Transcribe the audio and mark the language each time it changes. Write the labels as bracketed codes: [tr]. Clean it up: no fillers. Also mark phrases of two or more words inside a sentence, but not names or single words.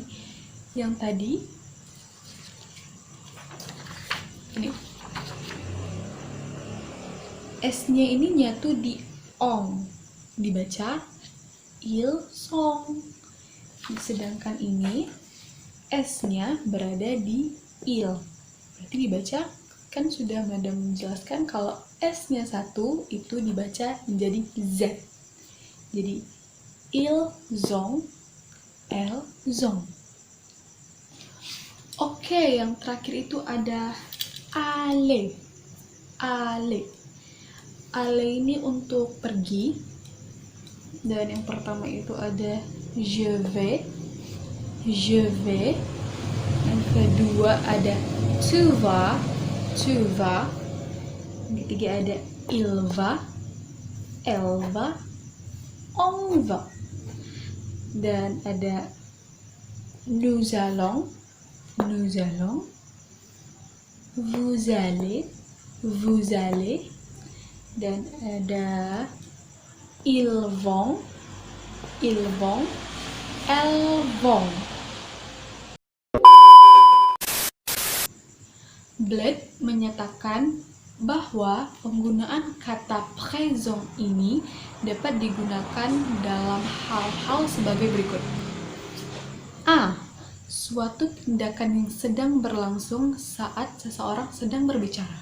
[id] Yang tadi ini S-nya ini nyatu di ong, dibaca [fr] ils sont. [id] Sedangkan ini S-nya berada di il, berarti dibaca, kan sudah Madam menjelaskan kalau S-nya satu itu dibaca menjadi Z. [fr] Jadi ils ont, elles ont. [id] Oke, yang terakhir itu ada aller. Aller ini untuk pergi. Dan yang pertama itu ada [fr] je vais. [id] Yang kedua ada [fr] tu vas. [id] Yang ketiga ada [fr] il va, elle va, on va. [id] Dan ada [fr] nous allons, vous allez. [id] Dan ada [fr] ils vont, elles vont. [id] Bled menyatakan bahwa penggunaan kata présent ini dapat digunakan dalam hal-hal sebagai berikut. A. Suatu tindakan yang sedang berlangsung saat seseorang sedang berbicara.